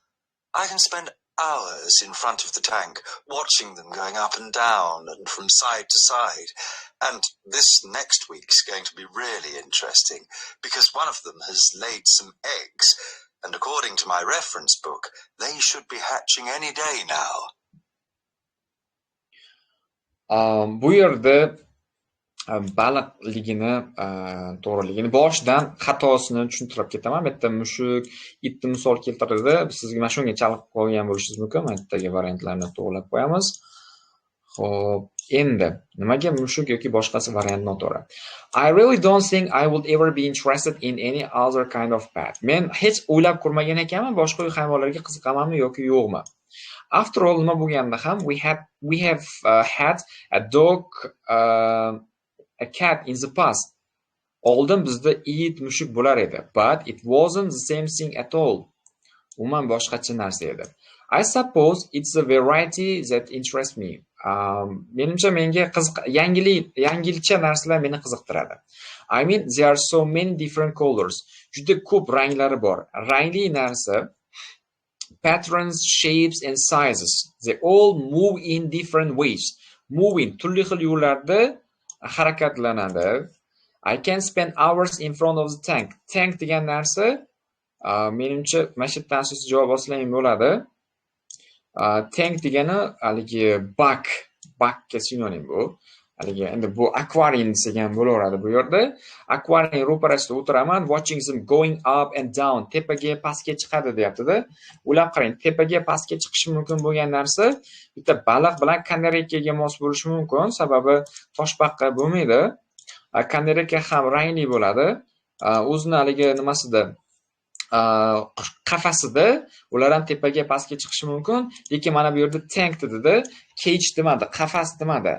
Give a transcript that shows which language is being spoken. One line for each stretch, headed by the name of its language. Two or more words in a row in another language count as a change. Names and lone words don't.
English: I can spend hours in front of the tank, watching them going up and down and from side to side. And this next week's going to be really interesting because one of them has laid some eggs, and according to my reference book, they should be hatching any day now.
Uzbek: Bu yerda baliqligini, to'g'riligini boshidan xatosini tushuntirib ketaman. Bu yerda mushuk, itni misol keltirdi. Sizga mana shunga chalib qolgan bo'lishingiz mumkin. Mana yerdagi variantlarni to'g'rilab qo'yamiz. Xo'p, endi nimaga mushuk yoki boshqasi variant noto'g'ri?
English: I really don't think I would ever be interested in any other kind of pet.
Uzbek: Men hech o'ylab ko'rmagan ekanman boshqa uy hayvonlariga qiziqamanmi yoki yo'qmi.
English: After all,
Uzbek: nima bo'lganda ham
English: we have had a dog, a cat in the past.
Uzbek: Oldin bizda it, mushuk bo'lar edi,
English: but it wasn't the same thing at all.
Uzbek: Umuman boshqacha narsa edi.
English: I suppose it's the variety that interests me.
Uzbek: Menimcha menga yangilcha narsalar meni qiziqtiradi.
English: I mean, there are so many different colors.
Uzbek: Juda ko'p ranglari bor. Rangli narsa,
English: patterns, shapes and sizes. They all move in different ways.
Uzbek: Moving turli xil yo'llarda harakatlanadi.
English: I can spend hours in front of the tank.
Uzbek: Tank degan narsa menimcha mana shu yerdan siz javob olsang bo'ladi. Tank degani haligi bakka sinonim bu. Haligi endi bu aquarium degan bo'laveradi bu yerda. Aquarium ro'parasida o'tiraman,
English: watching them going up and down.
Uzbek: Tepaga, pastga chiqadi deyapti-da. O'ylab qarang, tepaga, pastga chiqishi mumkin bo'lgan narsa bitta baliq bilan kanareykaga mos bo'lishi mumkin, sababi toshbaqa bo'lmaydi. Kanareyka ham rangli bo'ladi. O'zini haligi nimasida qafasida ular ham tepaga pastga chiqishi mumkin, lekin mana bu yerda tank dedida, cage demadi, qafas demadi.